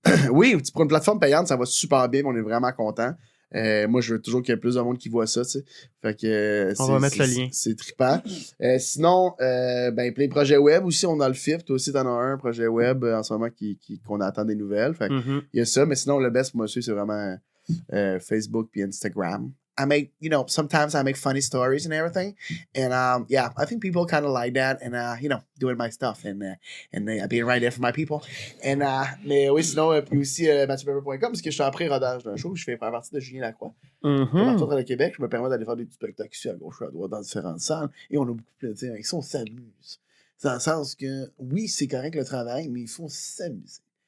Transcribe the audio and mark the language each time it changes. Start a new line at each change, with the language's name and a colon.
French: Oui, pour une plateforme payante, ça va super bien, on est vraiment contents. Moi, je veux toujours qu'il y ait plus de monde qui voit ça, tu sais. Fait que on va mettre le lien. C'est trippant. Sinon, plein de projets web aussi, on a le FIF. Toi aussi, t'en as un projet web en ce moment qu'on attend des nouvelles. Fait il y a ça, mais sinon, le best pour moi, c'est vraiment Facebook puis Instagram.
English: Sometimes I make funny stories and everything. And, I think people kind of like that. And, doing my stuff and being right there for my people.
French: And, mais oui, sinon, puis aussi, MathieuPepper.com, parce que je suis en pré-rodage d'un show, je fais partie de Julien Lacroix. Partout dans le Québec, je me permets d'aller faire des petits spectacles ici à gauche, à droite, dans différentes salles. Et on a beaucoup de plaisir avec ça, on s'amuse. C'est dans le sens que, oui, c'est correct le travail, mais il faut s'amuser.